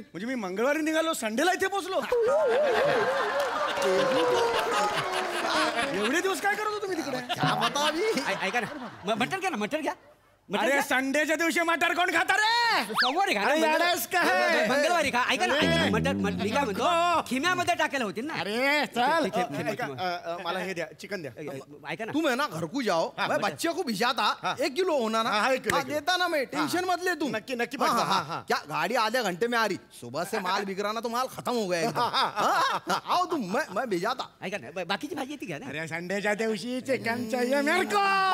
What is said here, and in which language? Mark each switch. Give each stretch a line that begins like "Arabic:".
Marathi: म्हणजे मी मंगळवारी निघालो, संडेला इथे पोहोचलो. एवढे दिवस काय करत होतो तुम्ही तिकडे?
Hindi: क्या पता अभी.
Marathi: ऐका ना, मटर घ्या ना, मटर घ्या. मटण अरे घ्या. संडेच्या दिवशी मटार कोण खाता रे? सोमवारी खा ना, अरे याडास का हे? मंगळवारी खा. ऐका ना, ऐका ना, मटर मी काय म्हणतो, नको. खिम्यामध्ये टाकायला होतील ना. अरे चल. ठीक आहे, ऐका, मला हे द्या, चिकन द्या. ऐका ना,
Hindi: तुम है ना घर को जाओ, मैं बच्चे को भिजाता. 1 किलो होना ना. हाँ, 1 किलो, हाँ, 1 किलो. देता ना मैं, टेंशन मत ले तुम.
Marathi: नक्की, नक्की हाँ, पाठवा. हाँ, हाँ, हाँ. हाँ.
Hindi: क्या गाड़ी आधे घंटे में आ रही. सुबह से माल बिक रहा ना, तो माल खत्म हो गया एकदम. हाँ, आओ तुम, मैं भिजाता.
Marathi: ऐका ना, बाकीची भाजी येते घ्या ना.
Hindi: अरे
Marathi: संडेच्या दिवशी
Hindi: चिकन चाहिए मेरे को.